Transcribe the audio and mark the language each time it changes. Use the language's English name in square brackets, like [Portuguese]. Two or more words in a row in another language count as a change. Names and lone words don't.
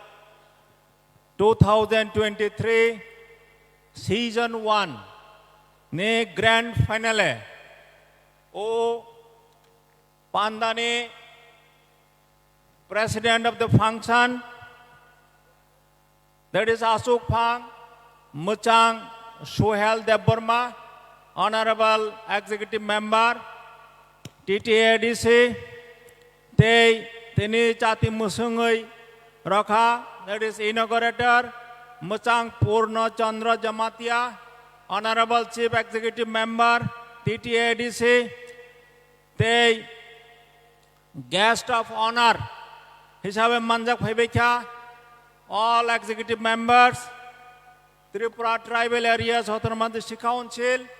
[English] 2023 Season 1 Ne Grand Finale [Kok Borok] O Pandani [English] President of the function that is Asuk Phang, Muchang Suhel Deborma, Honorable Executive Member, TTADC, [Kok Borok] Tini Chati Musungai Rakha, [English] that is Inaugurator, Muchang Purna Chandra Jamatia, Honorable Chief Executive Member, TTADC, Guest of Honor, [Kok Borok] Hisabe Manjak Phebekha, [English] all executive members, Tripura Tribal Areas Autonomous District Council,